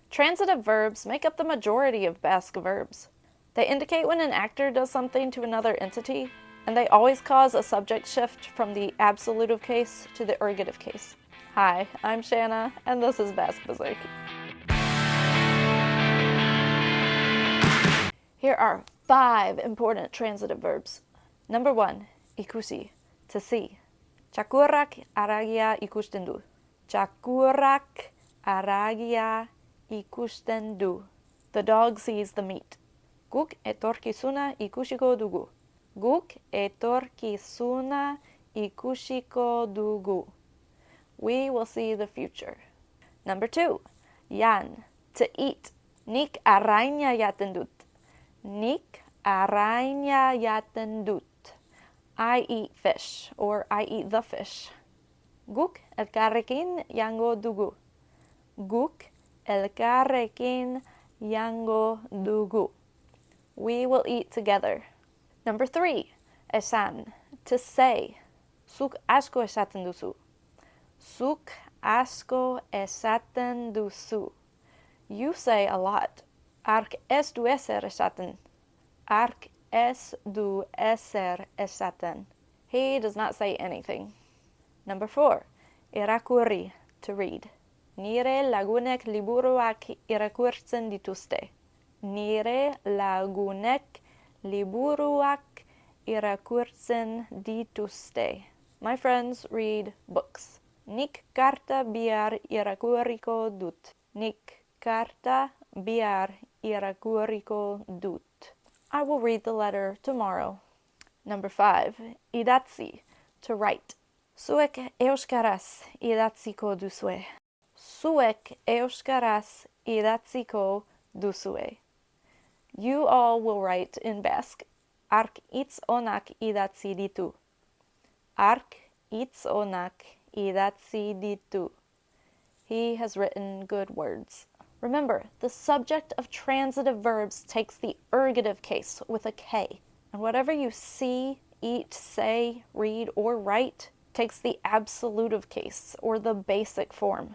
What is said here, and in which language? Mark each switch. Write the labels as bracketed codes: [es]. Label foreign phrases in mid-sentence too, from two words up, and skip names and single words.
[en] Transitive verbs make up the majority of Basque verbs. They indicate when an actor does something to another entity, and they always cause a subject shift from the absolutive case to the ergative case. Hi, I'm Shanna, and this is Basque Bazook. Here are 5 important transitive verbs. Number 1, ikusi, to see. [eu] Txakurrak haragia ikusten du. Txakurrak haragia ikusten du. [en] The dog sees the meat. [eu] Guk etorkizuna ikusiko dugu. Guk etorkizuna ikusiko dugu. [en] We will see the future. Number 2, jan, to eat. [eu] Nik arraina jaten dut. Nik arraina jaten dut. [en] I eat fish, or I eat the fish. [eu] Guk elkarrekin jango dugu. Guk elkarrekin jango dugu. [en] We will eat together. Number 3, esan, to say. [eu] Zuk asko esaten duzu. Zuk asko esaten duzu. [en] You say a lot. [eu] Ark ez du ezer esaten. Ark ez du ezer esaten. He does not say anything. Number 4, irakurri, to read. Nire lagunek liburuak irakurtzen dituzte. Nire lagunek liburuak irakurtzen dituzte. [en] My friends read books. [eu] Nik karta bihar irakurriko dut. Nik karta bihar irakurriko dut. [en] I will read the letter tomorrow. Number 5, idatzi, to write. [eu] Zuek euskaraz idatziko duzue. Zuek euskaraz idatziko duzue. [en] You all will write in Basque. [eu] Ark hitz onak idatzi ditu. Ark hitz onak idatzi ditu. [en] He has written good words. Remember, the subject of transitive verbs takes the ergative case with a K, and whatever you see, eat, say, read, or write takes the absolutive case, or the basic form.